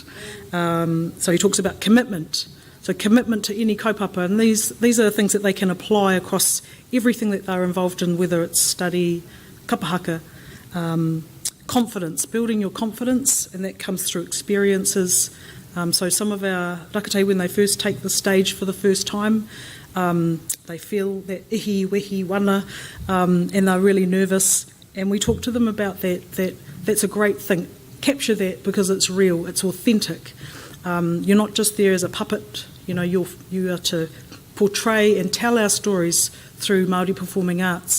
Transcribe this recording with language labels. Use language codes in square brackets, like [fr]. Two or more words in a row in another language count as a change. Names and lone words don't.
[en] So he talks about commitment. So commitment to any kaupapa, and these are the things that they can apply across everything that they're involved in, whether it's study, kapahaka, confidence, building your confidence, and that comes through experiences. So some of our rakatahi, when they first take the stage for the first time, they feel that [mi] ihi, wehi, wana, [en] and they're really nervous. And we talk to them about that's a great thing. Capture that because it's real, it's authentic. You're not just there as a puppet, you are to portray and tell our stories through Māori performing arts.